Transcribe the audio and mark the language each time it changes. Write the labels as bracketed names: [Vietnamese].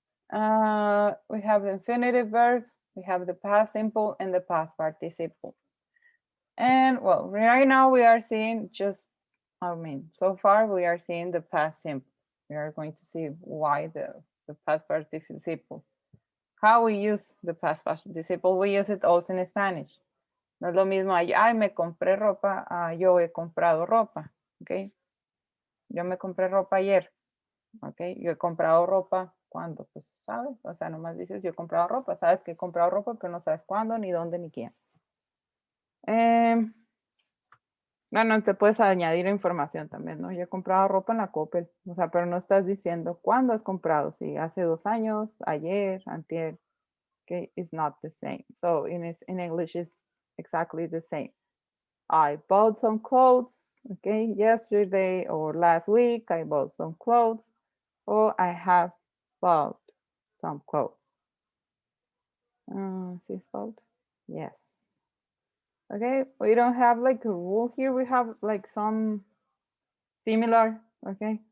[English] We have the infinitive verb, we have the past simple and the past participle. And well, right now we are seeing so far we are seeing the past simple. We are going to see why the past participle. How we use the past participle, we use it also in Spanish. [Spanish] No es lo mismo, ay, me compré ropa, yo he comprado ropa, ¿ok? Yo me compré ropa ayer, ¿ok? Yo he comprado ropa, ¿cuándo? Pues, ¿sabes? O sea, nomás dices, yo he comprado ropa, sabes que he comprado ropa, pero no sabes cuándo, ni dónde, ni quién. Bueno, te puedes añadir información también, ¿no? Yo he comprado ropa en la Coppel, o sea, pero no estás diciendo cuándo has comprado, si hace 2 años, ayer, antier, okay? [English] It's not the same. So in English, it's exactly the same. I bought some clothes, okay, yesterday or last week, I bought some clothes, or I have bought some clothes. See spelled? Yes. Okay, we don't have like a rule here. We have like some similar, okay?